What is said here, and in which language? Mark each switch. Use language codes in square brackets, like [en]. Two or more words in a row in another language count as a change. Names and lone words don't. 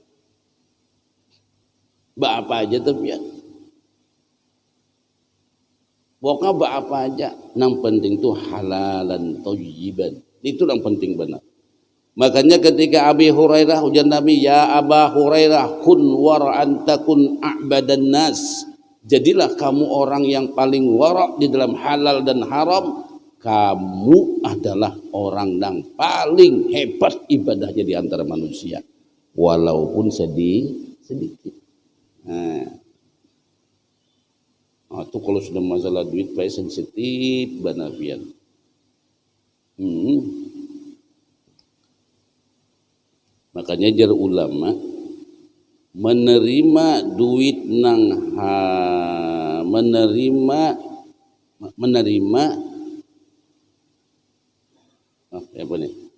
[bjn] Apa aja tuh pian? Pokoknya apa aja. [id] Yang penting tuh [ar] حلالا طيبا. [id] Itu yang penting benar. Makanya ketika Abi Hurairah ujar Nabi, [ar] يا أبا هريرة كن ورعا تكن أعبد الناس. [id] Jadilah kamu orang yang paling wara' di dalam halal dan haram. Kamu adalah orang yang paling hebat ibadahnya di antara manusia. Walaupun sedikit. [bjn] Nah, itu kalau sudah masalah duit baik sensitif banafian. Makanya jar ulama menerima duit nang menerima apa nih?